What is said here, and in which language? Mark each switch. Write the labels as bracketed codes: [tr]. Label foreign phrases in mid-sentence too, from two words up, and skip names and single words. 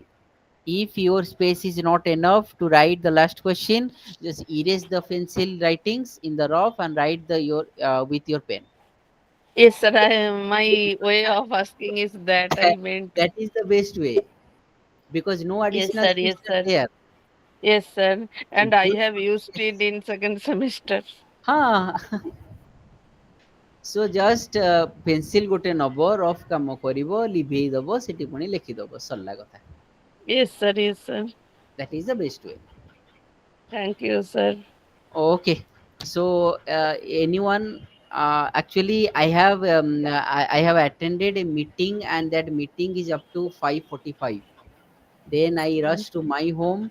[en] If your space is not enough to write the last question, just erase the pencil writings in the rough and write the your with your pen. Yes, sir. My way of asking is that I meant. That is the best way, because no Yes, additional sir. space Yes, are sir. there. Yes, sir. And I Just have used it in second semester. [or] ହଁ [en] so just pencil [or] ଗୋଟେ ନବ, ରଫ୍ କାମ କରିବ, ଲିଭେଇ ଦବ, ସେଠି ପୁଣି ଲେଖିଦବ, ସରିଲା କଥା। [en] Yes, sir. Yes, sir. That is the best way. Thank you, sir. Okay, so anyone, actually I have attended a meeting, and that meeting is up to 5:45. Then I rush to my home.